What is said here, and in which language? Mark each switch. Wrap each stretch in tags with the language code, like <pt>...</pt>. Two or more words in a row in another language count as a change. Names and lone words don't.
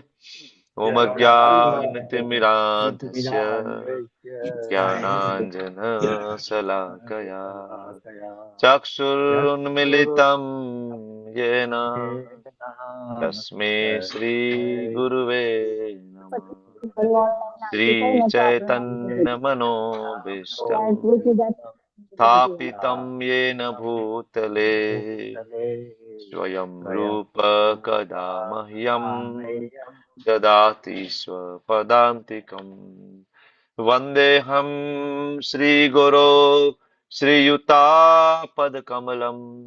<sa>ઓમ અજ્ઞાનતિમિરાન્ધસ્ય જ્ઞાનાંજન શલાકયા ચક્ષુરુન્મિલિતં યેન તસ્मै શ્રી ગુરુવે નમઃ. શ્રી ચૈતન્ય મનોભીષ્ટં સ્થાપિतं येन भूतले स्वयं रूप कदा मह्यं ददाति स्वपदान्तिकम्. वन्देऽहं श्रीगुरो श्रीयुतापदकमलम्</sa>